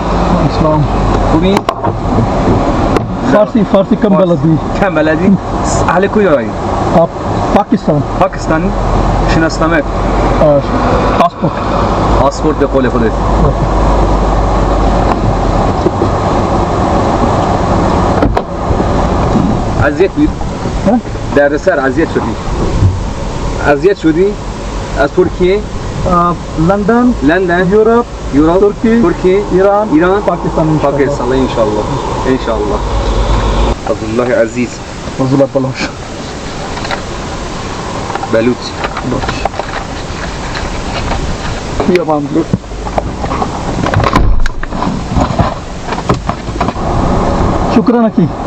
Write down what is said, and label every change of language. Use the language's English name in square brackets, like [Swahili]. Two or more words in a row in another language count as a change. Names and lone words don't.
[Urdu] सलाम। [Persian] خوبی؟ فارسی کم بلدی. کم بلدی؟ اهل کجایی؟ [Urdu] آپ پاکستان. [Persian] پاکستانی؟ شناسنامه؟ [Urdu] पासपोर्ट। [Persian] پاسپورت به قول خودت. اذیت بود؟ ها؟ در سر اذیت شدی؟ اذیت شدی؟ از ترکیه؟ लंदन, لندن؟ यूरोप, یورپ؟ ترکی، ترکیه؟ ایران، ایران؟ पाकिस्तान इंशाल्लाह। پاکستان ان شاء الله ان شاء الله. عبدالله عزیز فضل بلوش بلوچ. या मामले शुक्रान अकी।